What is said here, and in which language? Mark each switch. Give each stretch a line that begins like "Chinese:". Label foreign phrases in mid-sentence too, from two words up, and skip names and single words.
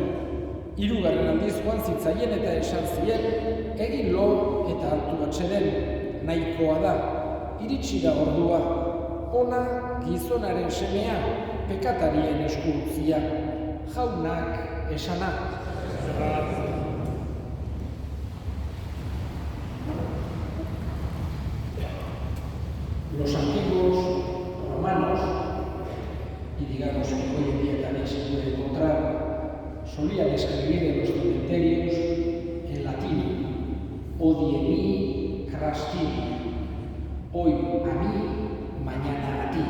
Basque: Hirugarren aldiz joan zitzaien eta esan zien, egin lo eta hartu atseden, nahikoa da, iritsi da ordua. Ona gizonaren semea, pekatarien esku utzia, jaunak esana.
Spanish: Los antiguos romanos, y digamos que hoy en día también se puede encontrar, solían escribir en los cementerios en latín,
Latin: odie mi, cras tibi,
Spanish: hoy a mí, mañana a ti.